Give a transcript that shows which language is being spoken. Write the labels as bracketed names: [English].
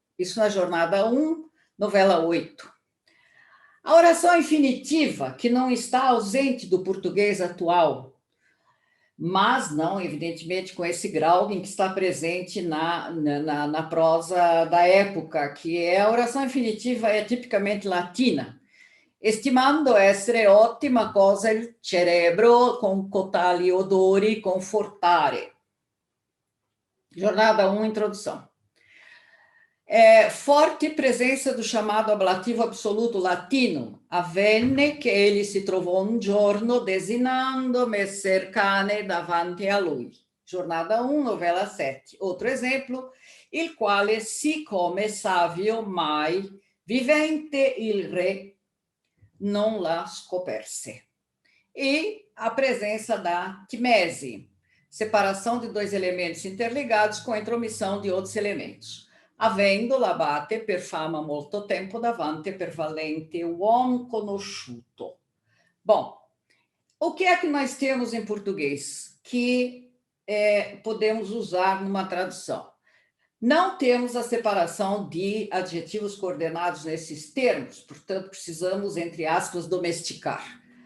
[Portuguese] Isso na jornada 1, novela 8. A oração infinitiva, que não está ausente do português atual, mas não, evidentemente, com esse grau em que está presente na prosa da época, que é a oração infinitiva é tipicamente latina. [Italian] Estimando essere ottima cosa il cerebro con cotali odori confortare. [Portuguese] Jornada 1, introdução. Forte presença do chamado ablativo absoluto latino. [Italian] Avvenne che egli si trovò un giorno desinando messer cane davanti a lui. [Portuguese] Jornada 1, novela 7. Outro exemplo, [Italian] il quale siccome savio mai vivente il re non la scoperse. [Portuguese] E a presença da timese, separação de dois elementos interligados com a intromissão de outros elementos. [Italian] Avendo l'abate per fama molto tempo davanti per valente uomo conosciuto. [Portuguese] Bom, o que é que nós temos em português que podemos usar numa tradução? Não temos a separação de adjetivos coordenados nesses termos, portanto, precisamos, entre aspas, domesticar.